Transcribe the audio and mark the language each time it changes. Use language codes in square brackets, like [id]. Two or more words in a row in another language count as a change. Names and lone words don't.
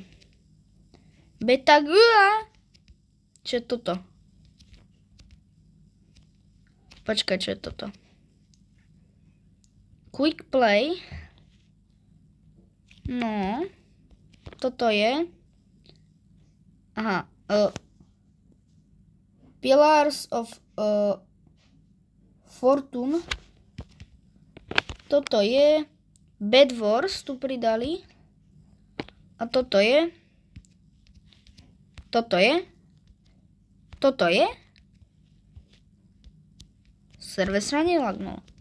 [sk] Beta Games. Čo je toto? Počkaj, čo je toto? Quick Play. No, toto je. Aha. Pillars of Fortune. Toto je. Bed Wars tu pridali. A toto je. Toto je. Toto je. Server sa nelagnul.